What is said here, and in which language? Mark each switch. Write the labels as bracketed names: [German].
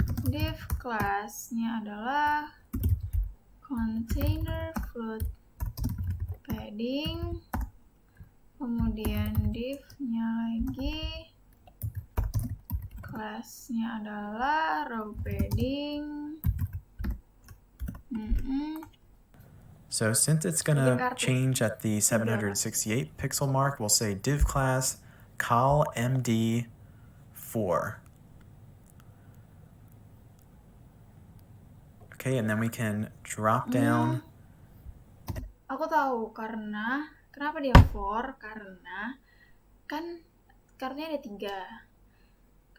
[Indonesian] Div kelasnya adalah container float padding, kemudian divnya lagi kelasnya adalah row padding. [English] So since it's gonna change at the 768 pixel mark, we'll say div class call MD4. Okay, and then we can drop down. [Indonesian] Aku tahu kenapa dia 4, karena kan kartunya ada 3.